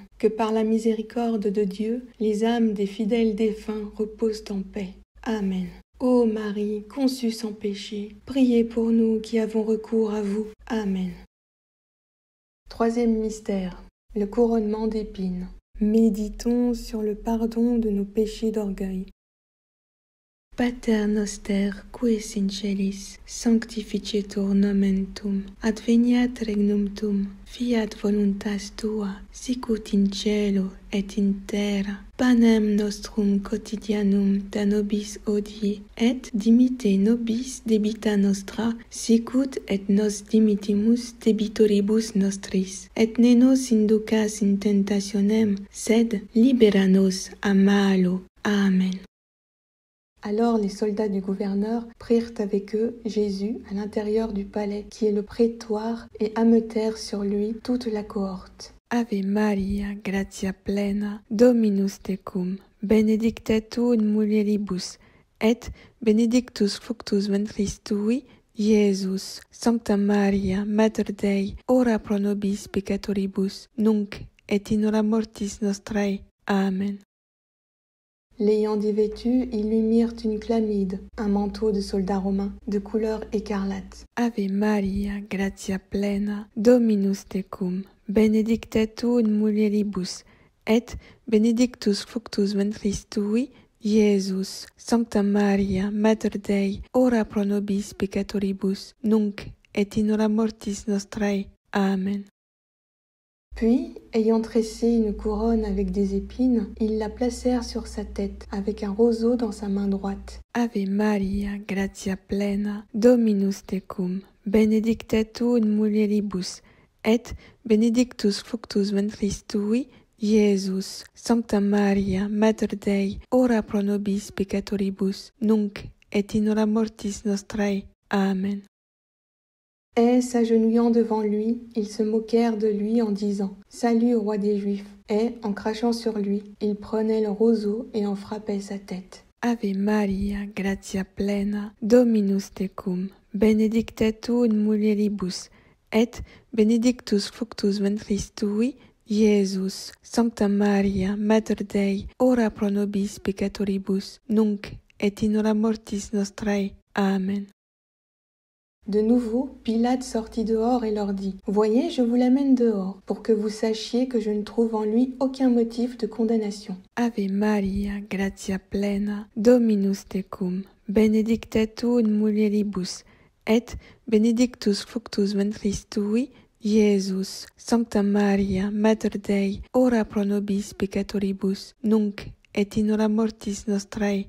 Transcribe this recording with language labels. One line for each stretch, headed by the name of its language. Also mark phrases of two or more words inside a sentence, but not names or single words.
French: Que par la miséricorde de Dieu, les âmes des fidèles défunts reposent en paix. Amen. Ô Marie, conçue sans péché, priez pour nous qui avons recours à vous. Amen. Troisième mystère, le couronnement d'épines. Méditons sur le pardon de nos péchés d'orgueil.
Latin: Pater noster, qui es in celis, sanctificetur nomen tuum, adveniat regnum tuum, fiat voluntas tua, sicut in cielo et in terra. Panem nostrum quotidianum da nobis hodie, et dimitte nobis debita nostra, sicut et nos dimittimus debitoribus nostris. Et ne nos inducas in tentationem, sed libera nos a malo. Amen.
French: Alors les soldats du gouverneur prirent avec eux Jésus à l'intérieur du palais, qui est le prétoire, et ameutèrent sur lui toute la cohorte.
Latin: Ave Maria, gratia plena, Dominus tecum, benedicta tu in mulieribus, et benedictus fructus ventris tui, Iesus. Sancta Maria, Mater Dei, ora pro nobis peccatoribus, nunc et in hora mortis nostrae. Amen.
French: L'ayant dévêtu, ils lui mirent une chlamyde, un manteau de soldat romain, de couleur écarlate.
Latin: Ave Maria, gratia plena, Dominus tecum, benedicta tu in mulieribus, et benedictus fructus ventris tui, Iesus. Sancta Maria, Mater Dei, ora pro nobis peccatoribus, nunc et in hora mortis nostrae. Amen.
French: Puis, ayant tressé une couronne avec des épines, ils la placèrent sur sa tête, avec un roseau dans sa main droite.
Latin: Ave Maria, gratia plena, Dominus tecum, benedicta tu in mulieribus, et benedictus fructus ventris tui, Iesus. Sancta Maria, Mater Dei, ora pro nobis peccatoribus, nunc et in hora mortis nostrae. Amen.
French: Et, s'agenouillant devant lui, ils se moquèrent de lui en disant « Salut, roi des Juifs !» Et, en crachant sur lui, ils prenaient le roseau et en frappaient sa tête.
Latin: Ave Maria, gratia plena, Dominus tecum, benedicta tu in mulieribus, et benedictus fructus ventris tui, Iesus. Sancta Maria, Mater Dei, ora pro nobis peccatoribus, nunc et in hora mortis nostrae. Amen.
French: De nouveau, Pilate sortit dehors et leur dit « Voyez, je vous l'amène dehors, pour que vous sachiez que je ne trouve en lui aucun motif de condamnation. »
Latin: Ave Maria, gratia plena, Dominus tecum, benedicta tu in mulieribus, et benedictus fructus ventris tui, Iesus. Sancta Maria, Mater Dei, ora pro nobis peccatoribus, nunc et in hora mortis nostrae.